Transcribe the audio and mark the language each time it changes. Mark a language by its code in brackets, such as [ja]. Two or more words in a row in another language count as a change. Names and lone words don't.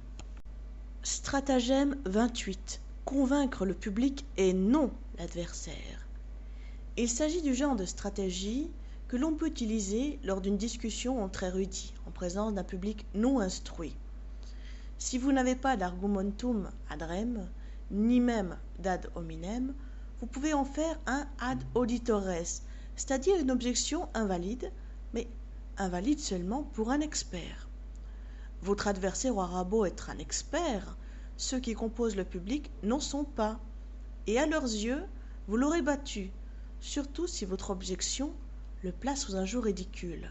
[fr] Stratagème 28. Convaincre le public et non l'adversaire. Il s'agit du genre de stratégie que l'on peut utiliser lors d'une discussion entre érudits, en présence d'un public non instruit. Si vous n'avez pas d' [la] argumentum ad rem, [fr] ni même d' [la] ad hominem, [fr] vous pouvez en faire un [la] ad auditores, [fr] c'est-à-dire une objection invalide, mais invalide seulement pour un expert. Votre adversaire aura beau être un expert, ceux qui composent le public n'en sont pas, et à leurs yeux, vous l'aurez battu, surtout si votre objection le place sous un joug ridicule.